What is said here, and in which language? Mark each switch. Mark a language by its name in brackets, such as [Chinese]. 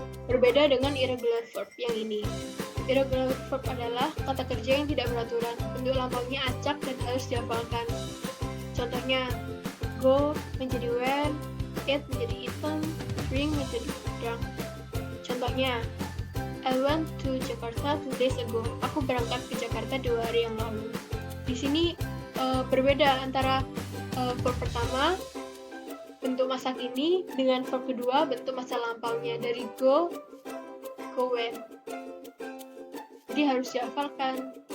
[Indonesian] Berbeda dengan irregular verb yang ini. Irregular verb adalah kata kerja yang tidak beraturan. Bentuk lampaunya acak dan harus dihafalkan. Contohnya, go menjadi went, eat menjadi eaten, drink menjadi drunk. [English] Contohnya, I went to Jakarta 2 days ago. [Indonesian] Aku berangkat ke Jakarta 2 hari yang lalu. Di sini berbeda antara verb pertama, bentuk masa kini, dengan verb kedua, bentuk masa lampaunya dari go, went. Jadi harus dihafalkan.